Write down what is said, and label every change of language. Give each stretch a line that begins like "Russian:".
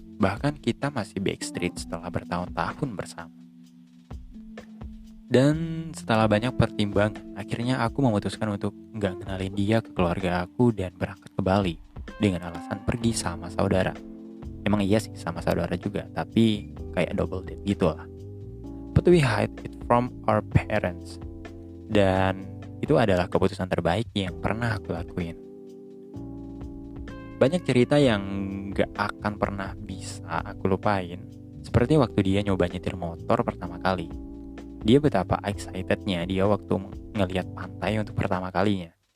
Indonesian: Bahkan kita masih backstreet setelah bertahun-tahun bersama. Dan setelah banyak pertimbangan, akhirnya aku memutuskan untuk gak kenalin dia ke keluarga aku dan berangkat ke Bali dengan alasan pergi sama saudara. Emang iya sih sama saudara juga, tapi kayak double date gitu lah.
English: But we hide it from our parents.
Indonesian: Dan itu adalah keputusan terbaik yang pernah aku lakuin. Banyak cerita yang gak akan pernah bisa aku lupain. Seperti waktu dia nyoba nyetir motor pertama kali. Dia betapa excitednya dia waktu ngelihat pantai untuk pertama kalinya.